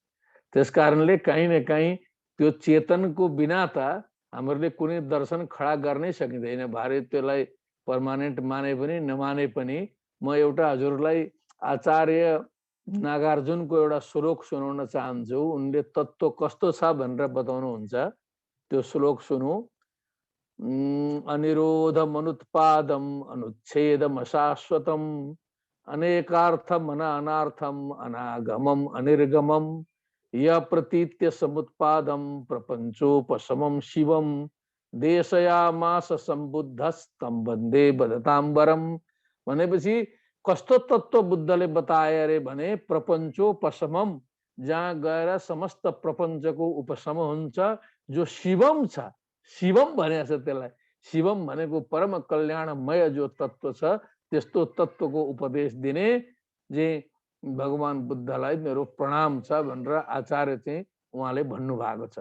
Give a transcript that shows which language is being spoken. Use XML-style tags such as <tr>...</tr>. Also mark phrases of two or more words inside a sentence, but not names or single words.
<ne>त्यसकारणले कहीँ न कहीँ त्यो चेतनको बिना त हामीहरूले कुनै दर्शन खडा गर्नै सकिँदैन। भरे त्यसलाई पर्मानेन्ट माने पनि नमाने पनि। म एउटा हजुरलाई आचार्य नागार्जुनको एउटा श्लोक सुनाउन चाहन्छु। उनले तत्त्व कस्तो छ भनेर बताउनुहुन्छ, त्यो श्लोक सुनौ।</ne> <sa>अनिरोधम अनुत्पादम अनुच्छेदम अशाश्वतम अनेकार्थम अनार्थम अनागमम अनिर्गमम य प्रतीत्य समुत्पादम प्रपंचोपशमम शिवम देशयामास सम्बुद्धस्तम वन्दे वदताम्बरम।</sa> <ne>भनेपछि कस्तो तत्त्व बुद्धले बताए अरे भने प्रपंचोपशमम, जहाँ गएर समस्त प्रपञ्चको उपशम हुन्छ, जो शिवम छ। शिवम भनेको छ त्यसलाई। शिवम भनेको परम कल्याणमय जो तत्त्व छ, त्यस्तो तत्त्वको उपदेश दिने जे भगवान बुद्धलाई मेरो प्रणाम छ भनेर आचार्य चाहिँ उहाँले भन्नु भएको छ।</ne>